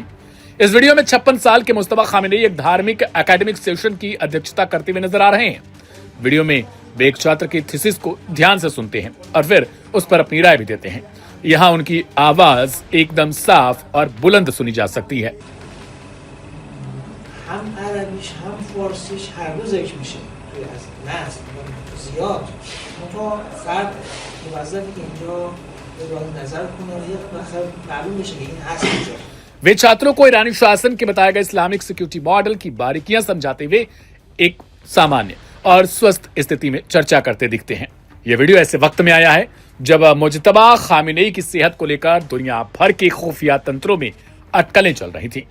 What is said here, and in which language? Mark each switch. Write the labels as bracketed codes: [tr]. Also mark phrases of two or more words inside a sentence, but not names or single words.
[hi] इस वीडियो में 56 साल के मुस्तफा खामेनेई एक धार्मिक [en] academic session [hi] की अध्यक्षता करते हुए नजर आ रहे हैं। वीडियो में वे एक छात्र की थीसिस को ध्यान से सुनते हैं और फिर उस पर अपनी राय भी देते हैं। यहाँ उनकी आवाज एकदम साफ और बुलंद सुनी जा सकती है। [fa] هم عربیش هم فارسیش هر دو ذکر میشه توی از نصب زیاد منتها فرد موظفه که اینجا اظهار نظر کنه و یه مثلا معلوم بشه که این هست اینجا। [hi] वे छात्रों को ईरानी शासन के बताए गए [en] Islamic security model [hi] की बारीकियां समझाते हुए एक सामान्य और स्वस्थ स्थिति में चर्चा करते दिखते हैं। यह वीडियो ऐसे वक्त में आया है जब मुजतबा खामिनेई की सेहत को लेकर दुनिया भर के खुफिया तंत्रों में अटकलें चल रही थी।